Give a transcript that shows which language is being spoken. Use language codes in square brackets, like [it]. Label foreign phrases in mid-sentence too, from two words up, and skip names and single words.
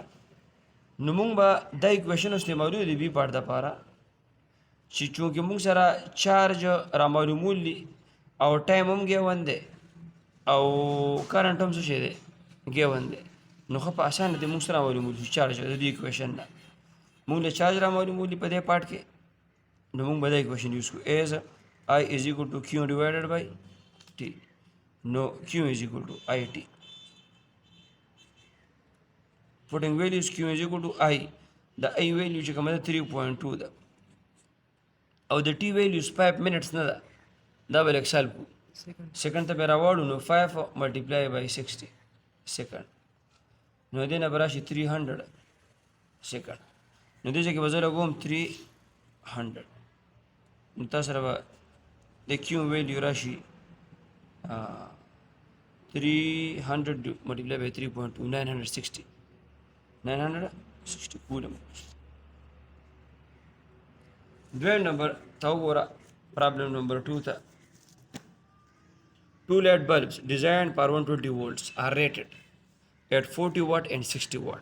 [ps] نو موږ به دا ایکویشن استعمالو د [en] B part [ps] دپاره چې چونکې موږ سره چارج را معلومول دي او ټایم هم ګیون دی او کرنټ هم څه شی دی ګیون دی نو ښه په اسانه دی موږ سره معلومول شي چارج د دې ایکویشن نه. موږ له چارج را معلومول دي په دې پارټ کې نو موږ به دا [en] equation use [ps] کړو ایز [en] I is equal to Q divided by T. No, Q is equal to IT. Putting values Q is equal to I. The I value [ps] چې کومه ده 3.2 ده او د [en] T values 5 minutes [ps] نه ده دا به لږ سالب کړو سیکنډ ته به راوړو نو [en] 5 multiply by 60 [ps] سیکنډ نو دې نه به راشي 300 سیکنډ نو دې ځای کې به زه لګوم 300 نو تاسو سره به د [en] Q value [ps] راشي 300 [en] multiply by 3.2 960 coulomb. Dwell number Taugora problem number 2 tha. Two LED bulbs designed for 120 volts are rated at 40 watt and 60 watt.